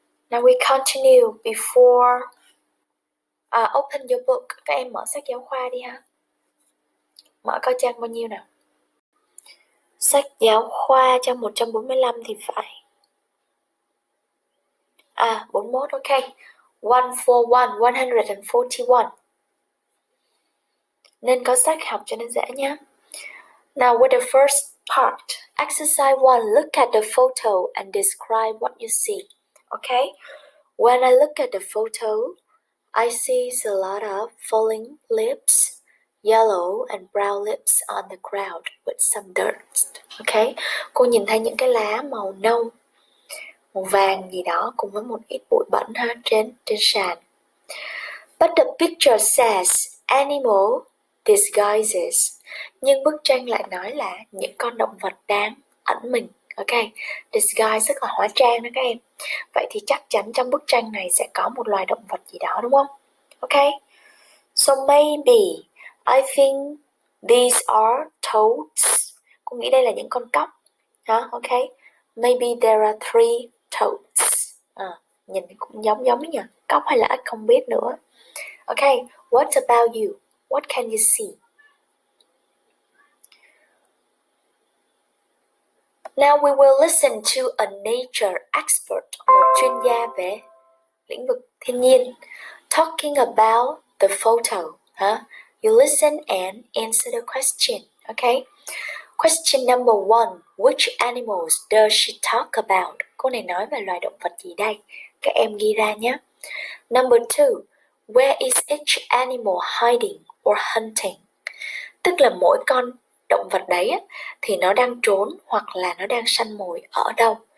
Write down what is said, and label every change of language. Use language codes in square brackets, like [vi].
[en] Now we continue before open your book. [vi] Các em mở sách giáo khoa đi ha. Mở coi trang bao nhiêu nào. Sách giáo khoa trang 145 thì phải. [en] 41, ok. 141, 141. [vi] Nên có sách học cho nó dễ nhé. [en] Now with the first part, exercise 1, look at the photo and describe what you see. Okay? When I look at the photo, I see a lot of falling leaves, yellow and brown leaves on the ground with some dirt. Okay? [vi] Cô nhìn thấy những cái lá màu nâu, màu vàng gì đó cùng với một ít bụi bẩn ha trên sàn. [en] But the picture says animal disguises. [vi] Nhưng bức tranh lại nói là những con động vật đang ẩn mình. Ok, disguise tức là hóa trang đó các em. Vậy thì chắc chắn trong bức tranh này sẽ có một loài động vật gì đó đúng không? [en] Ok, so maybe I think these are toads. [vi] Cô nghĩ đây là những con cóc. [en] Ok, maybe there are 3 toads. [vi] Nhìn cũng giống nhỉ. Cóc hay là ếch không biết nữa. [en] Okay, what about you? What can you see? Now we will listen to a nature expert, [vi] một chuyên gia về lĩnh vực thiên nhiên, [en] talking about the photo. You listen and answer the question. Okay. Question number 1. Which animals does she talk about? [vi] Cô này nói về loài động vật gì đây? Các em ghi ra nhé. [en] Number 2. Where is each animal hiding or hunting? [vi] Tức là mỗi con động vật đấy thì nó đang trốn hoặc là nó đang săn mồi ở đâu.